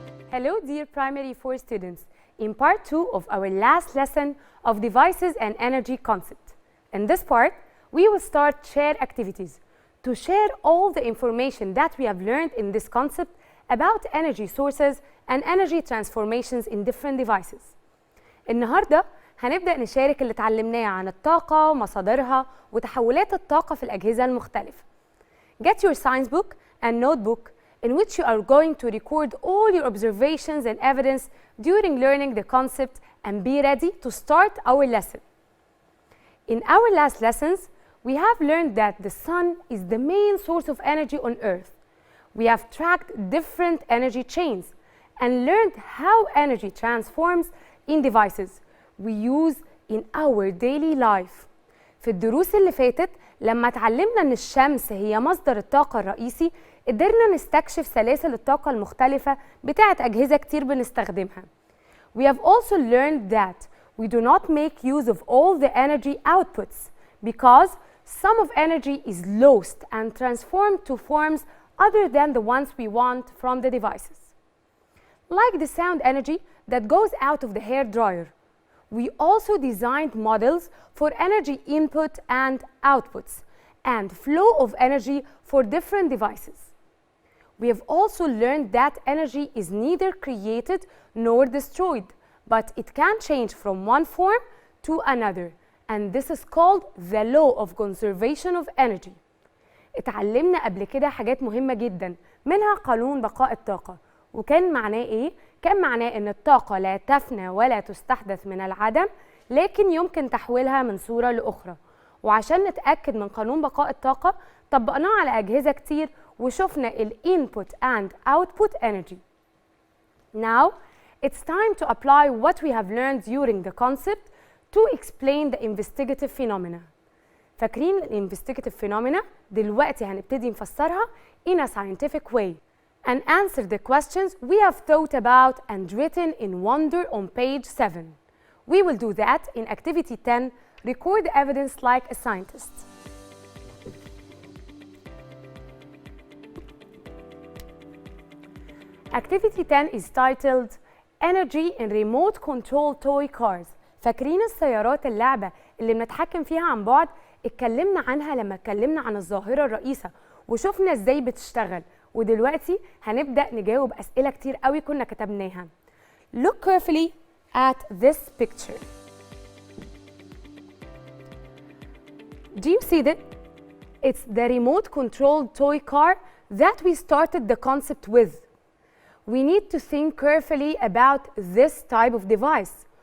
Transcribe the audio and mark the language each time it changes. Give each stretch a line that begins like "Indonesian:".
English: Hello, dear primary 4 students. In part 2 of our last lesson of devices and energy concept. In this part, we will start shared activities to share all the information that we have learned in this concept about energy sources and energy transformations in different devices.
Arabic: النهارده هنبدأ نشارك اللي اتعلمناه عن الطاقة ومصادرها وتحولات الطاقة في الأجهزة المختلفة.
English: Get your science book and notebook in which you are going to record all your observations and evidence during learning the concept and be ready to start our lesson. In our last lessons, we have learned that the sun is the main source of energy on Earth. We have tracked different energy chains and learned how energy transforms in devices we use in our daily life.
Arabic: في الدروس اللي فاتت لما اتعلمنا ان الشمس هي مصدر الطاقة الرئيسي قدرنا نستكشف سلاسل الطاقة المختلفة بتاعت أجهزة كتير بنستخدمها.
English: We have also learned that we do not make use of all the energy outputs because some of energy is lost and transformed to forms other than the ones we want from the devices. Like the sound energy that goes out of the hair dryer, we also designed models for energy input and outputs and flow of energy for different devices. We have also learned that energy is neither created nor destroyed, but it can change from one form to another, and this is called the law of conservation of energy.
Arabic: اتعلمنا قبل كده حاجات مهمة جدا منها قانون بقاء الطاقة، وكان معناه ايه؟ كان معناه ان الطاقة لا تفنى ولا تستحدث من العدم، لكن يمكن تحويلها من صورة لأخرى. وعشان نتأكد من قانون بقاء الطاقة طبقناه على أجهزة كتير وشفنا ال
English: input and output energy. Now, it's time to apply what we have learned during the concept to explain the investigative phenomena.
Arabic: فاكرين ال
English: investigative phenomena؟
Arabic: دلوقتي هنبتدي نفسرها
English: in a scientific way and answer the questions we have thought about and written in wonder on page 7. We will do that in activity 10, record evidence like a scientist. Activity 10 is titled Energy in Remote Control Toy Cars.
Arabic: فاكرين السيارات اللعبة اللي بنتحكم فيها عن بعد؟ اتكلمنا عنها لما اتكلمنا عن الظاهرة الرئيسة وشفنا ازاي بتشتغل، ودلوقتي هنبدأ نجاوب أسئلة كتير قوي كنا كتبناها.
English: Look carefully at this picture. Do you see that? It's the remote controlled toy car that we started the concept with. We need to think carefully about this type of device.